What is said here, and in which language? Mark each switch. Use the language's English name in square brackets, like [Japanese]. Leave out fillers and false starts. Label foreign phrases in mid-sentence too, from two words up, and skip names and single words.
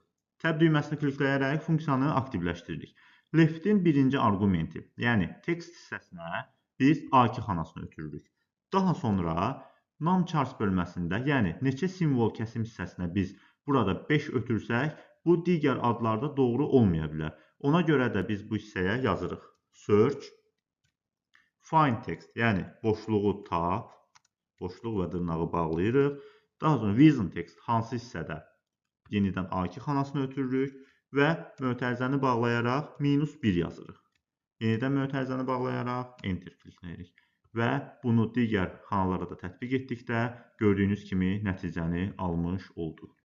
[Azerbaijani] Tab düyməsini klikləyərək funksiyanı aktivləşdiririk. Leftin birinci arqumenti, yəni text hissəsinə biz A2 xanasını ötürürük. Daha sonra [English] num charts [Azerbaijani] bölməsində, yəni neçə simvol kəsim hissəsinə biz burada 5 ötürsək, bu digər adlarda doğru olmaya bilər. Ona görə də biz bu hissəyə yazırıq. [English] Search, find text, [Azerbaijani] yəni boşluğu tap, boşluq və dırnağı bağlayırıq. Daha sonra [English] reason text, [Azerbaijani] hansı hissədə yenidən A2 xanasını ötürürük və mötərizəni bağlayaraq -1 yazırıq. Yenidən mötərizəni bağlayaraq enter klikləyirik. Və bunu digər xanalara da tətbiq etdikdə gördüyünüz kimi nəticəni almış olduq.